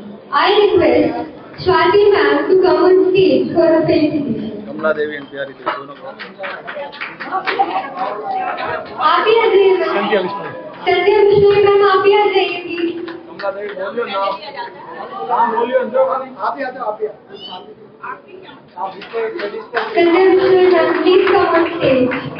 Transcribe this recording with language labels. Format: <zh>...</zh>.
<en>I request Swati ma'am to come on stage for a felicitation.</en> <hi>Kamala Devi and प्यारी देवी दोनों को आप ही आ जाइए मैम। संध्या बिश्नोई। संध्या बिश्नोई मैम, आप ही आ जाइए प्लीज। कमला देवी बोलियो नाम बोलियो जो आप ही आ जाओ आप ही</hi> <en>Sanjay Bishnoi ma'am, please come on stage.</en>